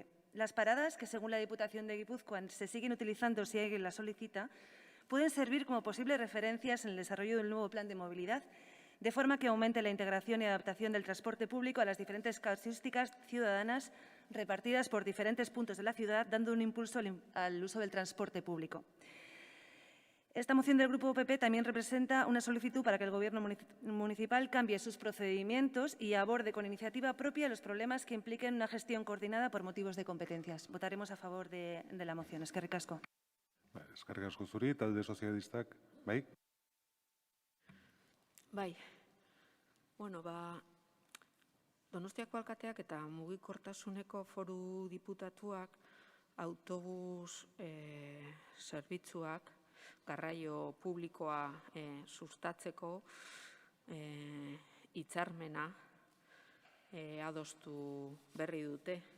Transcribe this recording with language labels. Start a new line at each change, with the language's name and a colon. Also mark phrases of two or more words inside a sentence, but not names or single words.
Spanish: Las paradas, que según la Diputación de Guipúzcoa se siguen utilizando si alguien las solicita, pueden servir como posibles referencias en el desarrollo del nuevo plan de movilidad, de forma que aumente la integración y adaptación del transporte público a las diferentes casuísticas ciudadanas repartidas por diferentes puntos de la ciudad, dando un impulso al uso del transporte público. Esta moción del Grupo PP también representa una solicitud para que el Gobierno municipal cambie sus procedimientos y aborde con iniciativa propia los problemas que impliquen una gestión coordinada por motivos de competencias. Votaremos a favor de la moción.
Basque: Eskerrik asko. Eskerrik asko zuri, talde sozialistak, bai? Bai, bueno, Donostiako alkateak eta mugikortasuneko foru diputatuak autobus zerbitzuak garraio publikoa sustatzeko hitzarmena adostu berri dute.